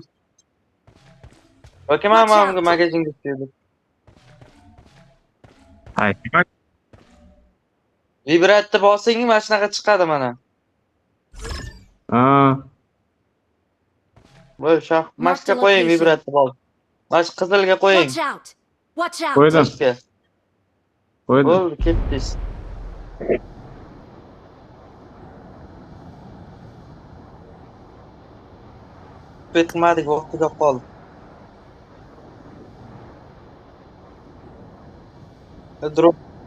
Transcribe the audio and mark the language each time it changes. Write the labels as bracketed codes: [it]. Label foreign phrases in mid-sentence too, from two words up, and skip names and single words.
[uz] Yoki mana bunga magazinga tushdik. Hayt. Vibratni bosing, mana shunaqa chiqadi mana. Ha. Bo'l, shoh, mashqa qo'ying vibratni bos. Mash qizilga qo'ying. [en] Watch out. Watch out. [uz] Qo'ydim. Mashqa. Qo'ydim. Bo'ldi, ketdingiz. Bitmadik, vaqtida qoldi. Drop